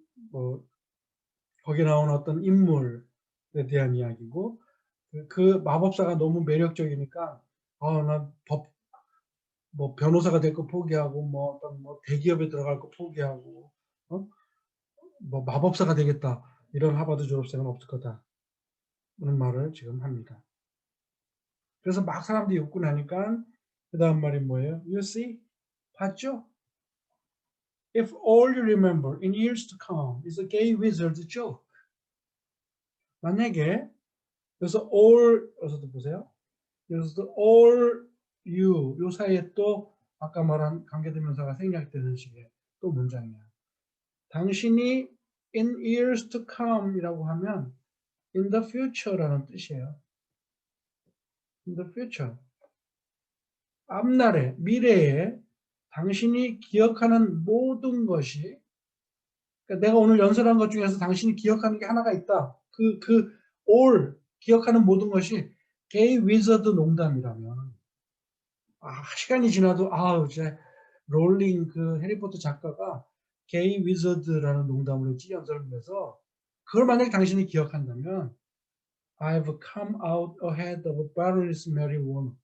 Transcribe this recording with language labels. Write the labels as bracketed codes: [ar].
[ko] 뭐 거기 나오는 어떤 인물에 대한 이야기고 그 마법사가 너무 매력적이니까 난 뭐 변호사가 될 거 포기하고 뭐 어떤 뭐 대기업에 들어갈 거 포기하고 뭐 마법사가 되겠다 이런 하버드 졸업생은 없을 거다 그런 말을 지금 합니다. 그래서 막 사람들이 웃고 나니까 그 다음 말이 뭐예요? [en] You see? [ko] 봤죠? [en] If all you remember in years to come is a gay wizard's joke. [ko] 만약에 그래서 all 여기서도 보세요. 그래서 all you 요 사이에 또 아까 말한 관계대명사가 생략되는 식의 또 문장이야. 당신이 [en] in years to come [ko] 이라고 하면 [en] in the future [ko] 라는 뜻이에요. [en] in the future. [ko] 앞날에 미래에 당신이 기억하는 모든 것이 그러니까 내가 오늘 연설한 것 중에서 당신이 기억하는 게 하나가 있다. all 기억하는 모든 것이 게이 위저드 농담이라면 시간이 지나도 이제 롤링 그 해리포터 작가가 게이 위저드라는 농담을 했지 연설문에서 그걸 만약에 당신이 기억한다면 [en] I've come out ahead of Baroness Mary Warnock.